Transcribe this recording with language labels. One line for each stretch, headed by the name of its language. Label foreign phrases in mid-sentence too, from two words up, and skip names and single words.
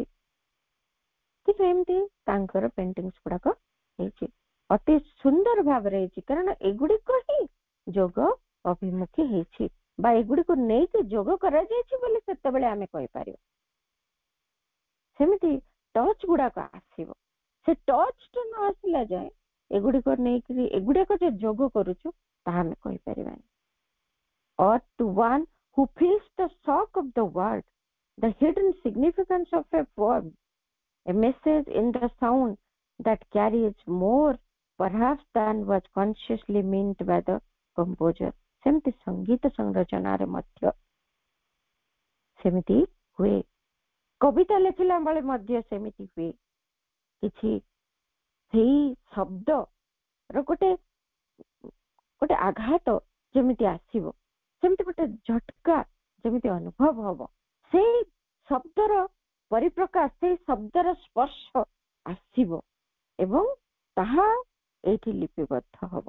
Odia: କିନ୍ତୁ ଏମିତି ତାଙ୍କର ପେଣ୍ଟିଂସ୍ ଗୁଡାକ ହେଇଛି, ଅତି ସୁନ୍ଦର ଭାବରେ ହେଇଛି, କାରଣ ଏଗୁଡିକ ହିଁ ଯୋଗ ଅଭିମୁଖୀ ହେଇଛି ବା ଏଗୁଡିକୁ ନେଇକି ଯୋଗ କରାଯାଇଛି ବୋଲି ସେତେବେଳେ ଆମେ କହିପାରିବା। ସେମିତି ଟଚ୍ ଗୁଡାକ ଆସିବ, ସେ ଟଚ୍ ଟା ନ ଆସିଲା ଯାଏ ଏଗୁଡିକ ନେଇକିରି ଏଗୁଡାକ ଯେ ଯୋଗ କରୁଛୁ ତାହା ଆମେ କହିପାରିବାନି।
English: Or to one who feels the shock of the word, the hidden significance of a word, a message in the sound that carries more perhaps than was consciously meant by the composer.
Odia: ସେମିତି ସଙ୍ଗୀତ ସଂରଚନାରେ ମଧ୍ୟ ସେମିତି ହୁଏ, କବିତା ଲେଖିଲା ବେଳେ ମଧ୍ୟ ସେମିତି ହୁଏ। କିଛି ସେଇ ଶବ୍ଦର ଗୋଟେ ଆଘାତ ଯେମିତି ଆସିବ, ସେମିତି ଗୋଟେ ଝଟକା ଯେମିତି ଅନୁଭବ ହବ, ସେଇ ଶବ୍ଦର ପରିପ୍ରକାଶ, ସେଇ ଶବ୍ଦର ସ୍ପର୍ଶ ଆସିବ ଏବଂ ତାହା ଏଇଠି ଲିପିବଦ୍ଧ ହବ।